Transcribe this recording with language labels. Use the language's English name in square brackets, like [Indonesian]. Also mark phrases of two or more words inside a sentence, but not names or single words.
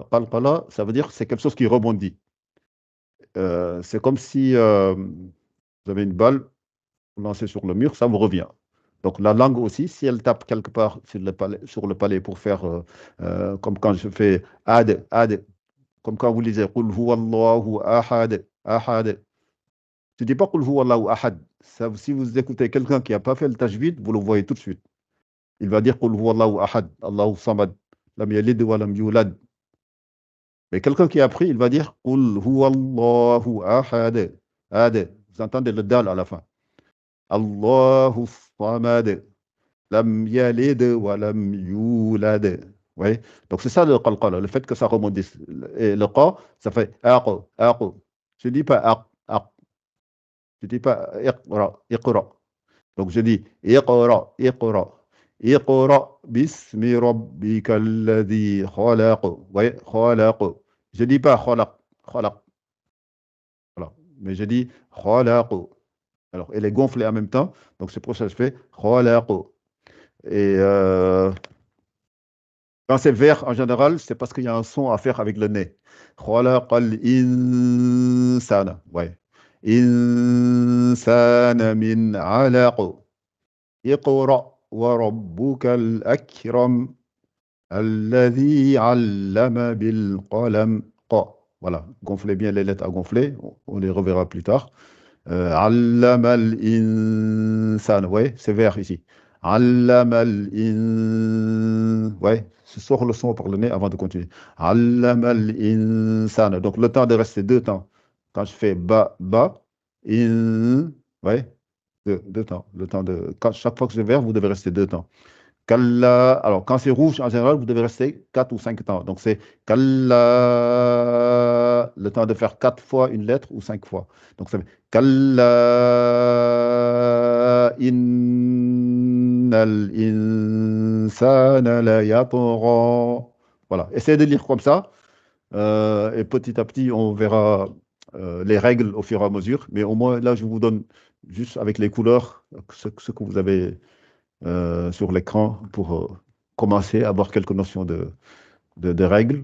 [French] Qalqala, ça veut dire que c'est quelque chose qui rebondit. C'est comme si vous avez une balle lancée sur le mur, ça vous revient. Donc la langue aussi, si elle tape quelque part sur le palais pour faire, comme quand je fais ad, ad, comme quand vous lisez [Arabic] قل هو الله أحد أحد. [French] Tu dis pas [Arabic] قل هو الله أحد. [French] Si vous écoutez quelqu'un qui n'a pas fait le tajwid, vous le voyez tout de suite. Il va dire [Arabic] قل هو الله أحد الله الصمد لم يلد ولم يولد. [French] Mais quelqu'un qui a appris, il va dire [Arabic] قل هو الله أحد أحد. [French] Vous entendez le dal à la fin. [Arabic] الله الصمد لم يلد ولم يولد. [French] Oui. Donc c'est ça le qalqala, le fait que ça rebondisse. Et le qa, ça fait aq, aq. Je dis pas aq, aq. Je dis pas [Arabic] اقرأ اقرأ. [French] Donc je dis [Arabic] اقرأ اقرأ. اقرأ باسم ربك الذي خلق. [French] Oui, khalaq. Je dis pas [Arabic] خلق خلق. [French] Voilà. Mais je dis khalaq. Alors, elle est gonflée en même temps. Donc c'est pour ça que je fais khalaq. Et quand c'est vert, en général, c'est parce qu'il y a un son à faire avec le nez. [Arabic] خلق الإنسان. Ouais. الإنسان من علق. اقرأ وربك الأكرم. الذي علم بالقلم. [French] Qa. Voilà. Gonflez bien les lettres à gonfler. On les reverra plus tard. [Arabic] علم الإنسان. [French] Ouais, c'est vert ici. [Arabic] علم ال [French] ouais, se sort le son par le nez avant de continuer. [Arabic] علم الإنسان. [French] Donc le temps de rester deux temps. Quand je fais ba, ba, in, ouais, deux temps. Le temps de, chaque fois que je vais, vous devez rester deux temps. Kalla. Alors, quand c'est rouge, en général, vous devez rester 4 ou 5 temps. Donc, c'est Kalla, le temps de faire 4 fois une lettre ou 5 fois. Donc, ça fait [Arabic] كلا إن الإنسان ليطغى. Voilà. [French] Essayez de lire comme ça. Et petit à petit, on verra les règles au fur et à mesure. Mais au moins, là, je vous donne juste avec les couleurs ce que vous avez sur l'écran pour commencer à avoir quelques notions de règles.